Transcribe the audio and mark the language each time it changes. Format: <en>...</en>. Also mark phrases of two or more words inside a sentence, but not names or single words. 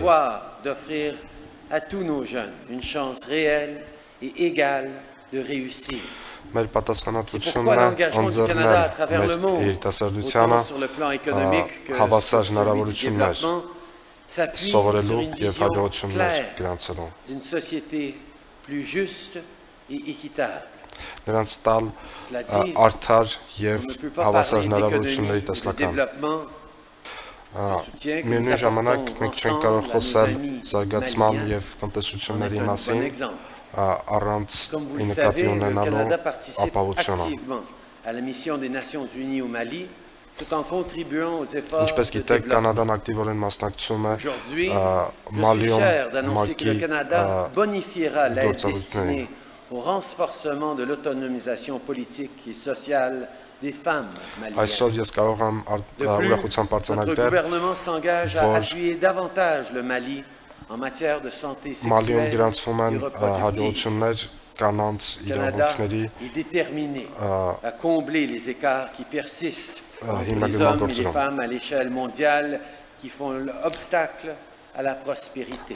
<fr>d'offrir à tous nos jeunes une chance réelle et égale de réussir.</fr> <hy>Մեր պատասխանատվությունն է ընձեռնել մեր երիտասարդությանը հավասար հնարավորություններ սովորելու եւ հաջողություններ գրանցելու։</hy> <fr>D'une société plus juste et équitable.</fr> <hy>Նրանց տալ արդար եւ հավասար հնարավորությունների տեսլական։ Միևնույն ժամանակ մենք չենք կարող խոսել զարգացման եւ տնտեսությունների մասին առանց նկատի ունենալու ապահովությունը։ Ինչպես գիտեք, Կանադան ակտիվորեն մասնակցում է Մալիում ՄԱԿ-ի գործառույթներին։</hy> <fr>Au renforcement de l'autonomisation politique et sociale des femmes maliennes. Notre gouvernement s'engage à appuyer davantage le Mali en matière de santé sexuelle et reproductive. Le Canada est déterminé à combler les écarts qui persistent entre les hommes et les femmes à l'échelle mondiale qui font obstacle à la prospérité.</fr>